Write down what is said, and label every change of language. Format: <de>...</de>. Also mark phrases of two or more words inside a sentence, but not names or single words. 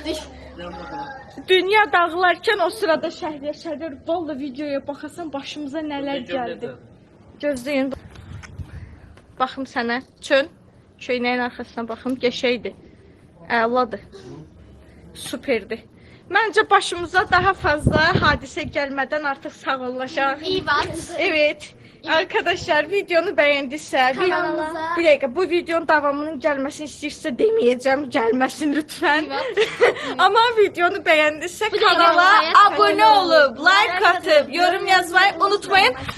<az>Dünya dağılarkən o sırada Şəhriyar valla videoya baxasan başımıza nələr gəldi. Gözləyin. Baxım sənə. Köynəyin arxasına baxım. Qəşəydi. Əladır. Superdi. Məncə başımıza</az> <tr>daha fazla</tr> <az>hadisə gəlmədən artıq sağollaşaq.</az> <tr>Evet. Arkadaşlar videonu beğendiyse bir dakika bu videonun devamının gelmesini istiyorsa demeyeceğim, gelmesin lütfen. Ama videonu beğendiyse kanala abone olup like atıp yorum yazmayı unutmayın.</tr>